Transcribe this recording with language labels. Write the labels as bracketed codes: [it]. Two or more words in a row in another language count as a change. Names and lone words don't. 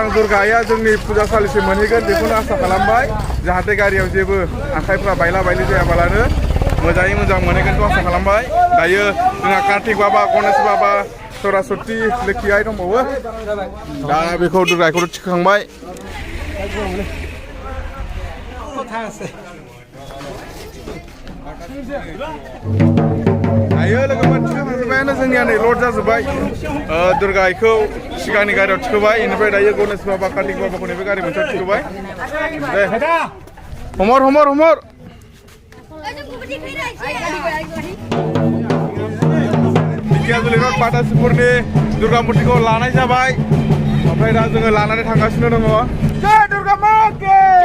[brx] दुर्गा आइया जोंनि फुजासालिसिम मोनहैगोन बेखौनो आसा खालामबाय जाहाथे गारियाव जेबो आखाइफ्रा बायला बायलि जायाबालानो मोजाङै मोजां मोनहैगोनखौ आसा खालामबाय दायो जोंहा कार्तिक बाबा गणेश बाबा सरस्वती लोखि आइ दंबावो दा बेखौ दुर्गा आइखौथ' थिखांबाय दायो लोगोफोर थिखांजोब्बायानो जोंनिया नै लड जाजोब्बाय दुर्गा आइखौ सिगांनि गारियाव थिखोबाय बेनिफ्राय दायो गणेश बाबा कार्तिक बाबाखौ नैबे गारि मोनसेयाव थिखोबाय दे हमर हमर हमर दिकियाजुलि रड बाटासिपुरनि दुर्गा मुर्तिखौ लानाय जाबाय ओमफ्राय दा जोङो लानानै थांगासिनो दङ [hi] जय दुर्गा माँ के